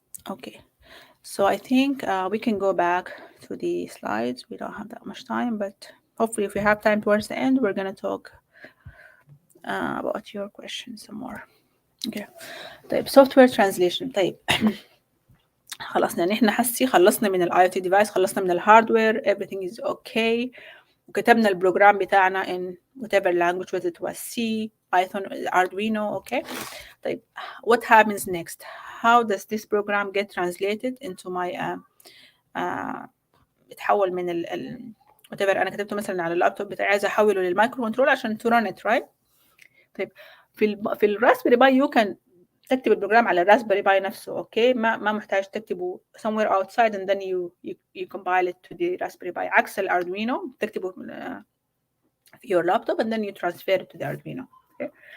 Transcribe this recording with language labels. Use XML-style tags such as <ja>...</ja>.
<en>okay. So I think we can go back to the slides. We don't have that much time, but hopefully if we have time towards the end, we're going to talk about your questions some more. Okay.</en> <ar>طيب software translation. طيب خلصنا نحن حسي خلصنا من الاي او تي ديفايس، خلصنا من الهاردوير،</ar> <en>everything is okay،</en> <ar>وكتبنا البروجرام بتاعنا</ar> <en>in whatever language, whether it was C, Python, Arduino,</en> <ar>okay.</ar> <en>طيب what happens next? How does this program get translated into my بتحول من whatever</en> <ar>انا كتبته مثلا على اللابتوب بتاعي، عايزه احوله للمايكرو كنترول عشان</ar> <en>to run it, right؟</en> <ar>طيب في الراسبيري باي يو كان تكتب البروجرام على الراسبيري باي نفسه، اوكي، ما محتاج تكتبه</ar> <en>somewhere outside and then you compile it to the raspberry pi،</en> <ar>عكس الاردوينو تكتبه في</ar> <en>your laptop and then you transfer it to the Arduino. Okay?</en>